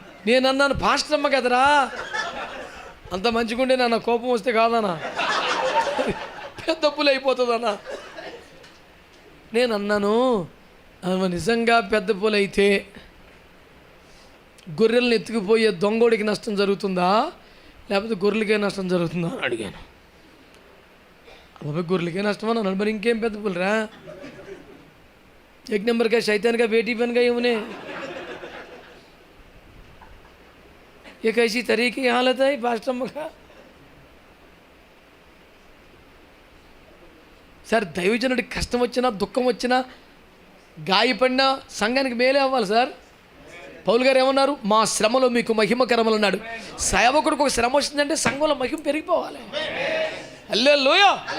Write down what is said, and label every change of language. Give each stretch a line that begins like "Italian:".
Telugu: నేను అన్నాను పాస్టర్ అమ్మ కదరా, అంత మంచిగుండే నాన్న, కోపం వస్తే కాదన్నా పెద్ద పులి అయిపోతుందన్నా. నేను అన్నాను నిజంగా పెద్ద పూలు అయితే గొర్రెలను ఎత్తుకుపోయే దొంగోడికి నష్టం జరుగుతుందా, లేకపోతే గొర్రెలకే నష్టం జరుగుతుందా అని అడిగాను. అబ్బాయి గొర్రెలకే నష్టం అన్నాను. మరి ఇంకేం పెద్ద పూలరా,
Hindi: एक नंबर का शैतान का बेटी बन गई उन्हें. ये कैसी तरह की हालत है पास्टर का.
Telugu: సార్ దైవజనుడికి కష్టం వచ్చినా దుఃఖం వచ్చినా గాయపడినా సంఘానికి మేలే అవ్వాలి సార్. పౌలు గారు ఏమన్నారు, మా శ్రమలో మీకు మహిమకరములు అన్నాడు. సేవకుడికి ఒక శ్రమ వచ్చిందంటే సంఘంలో మహిమ పెరిగిపోవాలి. హల్లెలూయా.